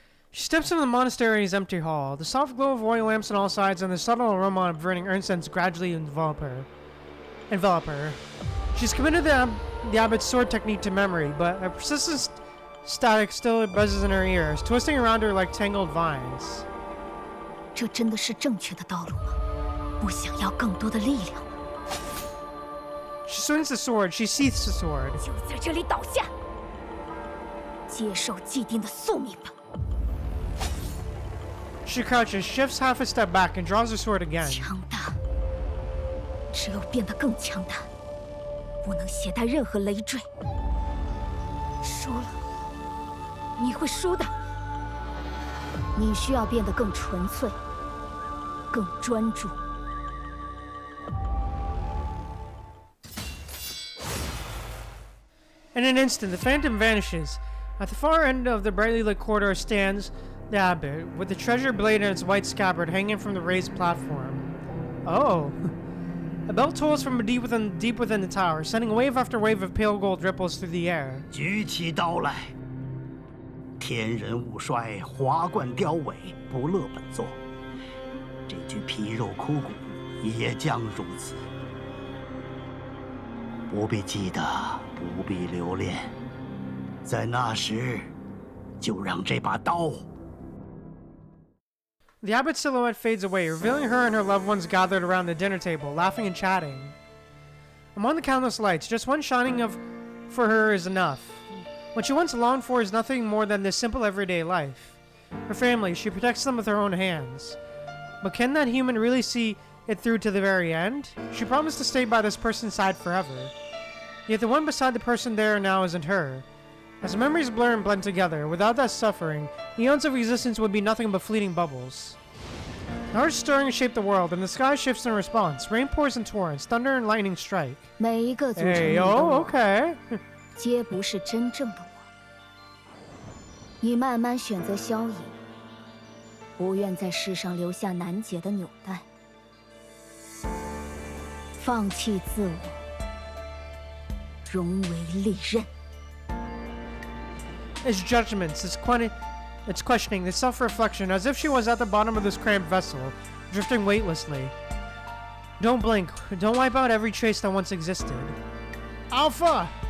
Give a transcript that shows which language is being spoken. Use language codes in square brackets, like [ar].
[en] She steps into the monastery's empty hall. The soft glow of oil lamps on all sides and the subtle aroma of burning incense gradually envelop her. She's committed the abbot's sword technique to memory, but a persistent static still buzzes in her ears, twisting around her like tangled vines. [zh] 这真的是正确的道路吗？不想要更多的力量吗？ [en] She swings the sword. She sheaths the sword. [zh] 就在这里倒下，接受既定的宿命吧。 [en] She crouches, shifts half a step back, and draws her sword again. [zh] 强大，只有变得更强大，不能携带任何累赘。输了，你会输的。你需要变得更纯粹，更专注。 [en] In an instant, the phantom vanishes. At the far end of the brightly lit corridor stands the abbot, with the treasure blade in its white scabbard hanging from the raised platform. Oh. A bell tolls from deep within the tower, sending wave after wave of pale gold ripples through the air. [zh] 举起刀来！天人五衰，华冠凋萎，不乐本座。这具皮肉枯骨也将如此。不必记得，不必留恋，在那时，就让这把刀。 [en] The abbot's silhouette fades away, revealing her and her loved ones gathered around the dinner table, laughing and chatting. Among the countless lights, just one shining for her is enough. What she once longed for is nothing more than this simple everyday life. Her family, she protects them with her own hands. But can that human really see it through to the very end? She promised to stay by this person's side forever. Yet the one beside the person there now isn't her. As memories blur and blend together, without that suffering, eons of existence would be nothing but fleeting bubbles. An earth stirring shape the world, and the sky shifts in response. Rain pours in torrents, thunder and lightning strike. [zh] 每一个组成你 Hey, 的 oh, 我， okay. 皆不是真正的我。你慢慢选择消隐，不愿在世上留下难解的纽带，放弃自我，融为利刃。 [en] Its judgments, its questioning, its self-reflection, as if she was at the bottom of this cramped vessel, drifting weightlessly. Don't blink. Don't wipe out every trace that once existed. Alpha!